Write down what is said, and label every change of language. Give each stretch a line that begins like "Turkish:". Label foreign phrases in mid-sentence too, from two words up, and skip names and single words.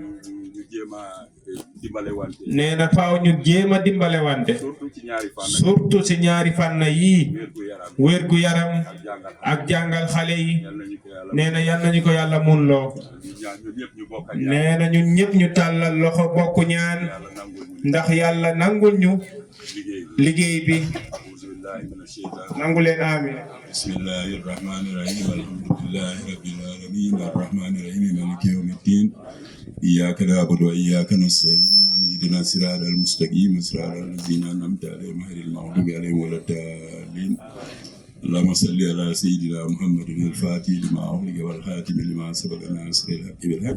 Wolof: nee na faaw ñu jéem a dimbale wante surtout ci ñaari fànn yii wérgu yaram ak jàngal xale yi nee na yal nañu ko yàlla mun loo nee na ñun ñëpp ñu tàllal loxo bokk ñaan ndax yàlla nangul ñu liggéey bi nangu leen amiin
Arabic: بسم الله الرحمن الرحيم الحمد لله رب العالمين الرحمن الرحيم مالك يوم الدين إياك نعبد وإياك نستعين اهدنا الصراط المستقيم صراط الذين أنعمت عليهم غير المغضوب عليهم ولا الضالين اللهم صل على سيدنا محمد الفاتح لما أغلق والخاتم لما سبق ناصر الحق بالحق